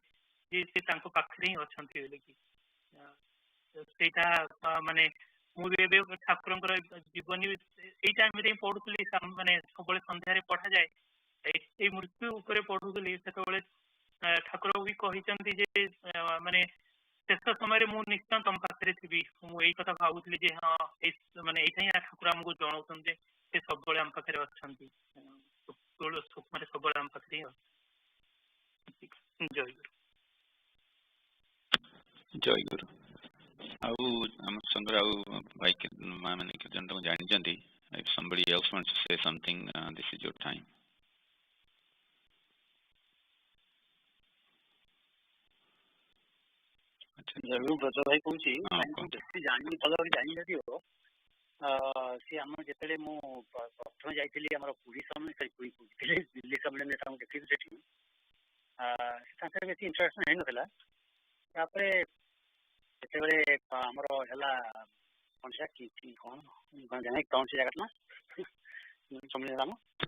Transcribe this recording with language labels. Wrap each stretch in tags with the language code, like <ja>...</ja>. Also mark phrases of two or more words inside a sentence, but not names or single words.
<or>ଯେ ସେ ତାଙ୍କ ପାଖରେ ହିଁ ଅଛନ୍ତି ବୋଲିକି ସେଇଟା ମାନେ ମୁଁ ବି ଏବେ ଠାକୁରଙ୍କର ଜୀବନୀ ଏଇ ଟାଇମରେ ହିଁ ପଢୁଥିଲି ମାନେ ସବୁବେଳେ ସନ୍ଧ୍ୟାରେ ପଢାଯାଏ ଏଇ ମୃତ୍ୟୁ ଉପରେ ପଢୁଥିଲି ସେତେବେଳେ ଠାକୁର ବି କହିଛନ୍ତି ଯେ ମାନେ ଶେଷ ସମୟରେ ମୁଁ ନିଶ୍ଚୟ ତମ ପାଖରେ ଥିବି ମୁଁ ଏଇ କଥା ଭାବୁଥିଲି ଯେ ହଁ ମାନେ ଏଇଟା ହିଁ ଠାକୁର ଆମକୁ ଜଣାଉଛନ୍ତି ଯେ ସେ ସବୁବେଳେ ଆମ ପାଖରେ ଅଛନ୍ତି ସ୍ୱପ୍ନରେ ସବୁବେଳେ ଆମ ପାଖରେ ହିଁ ଅଛନ୍ତି ଜୟ ଗୁରୁ ଆଉ ଆମ ସାଙ୍ଗରେ ଆଉ ଭାଇ ମା ମାନେ କେତେ ଜଣ ତମ ଜାଣିଛନ୍ତି</or> <en>if somebody else wants to say something this is your time</en> <or>ଜରୁର ବ୍ରଜ ଭାଇ କହୁଛି ଯେତେ ଜାଣିବି ଭଲ ଭାବେ ଜାଣିପାରିବ ସେ ଆମର ଯେତେବେଳେ ମୁଁ ପ୍ରଥମେ ଯାଇଥିଲି ଆମର ପୁରୀ ଦିଲ୍ଲୀ ସମ୍ମିଳନୀରେ ତାଙ୍କୁ ଦେଖିଲି ସେଠି ତାଙ୍କର ବେଶୀ ଇଣ୍ଟରାକ୍ସନ ହେଇନଥିଲା ତାପରେ ଯେତେବେଳେ ଆମର ହେଲା କଣ ସେ ଜାଗାଟା ନା ସମ୍ମିଳନୀ ନାମ</or>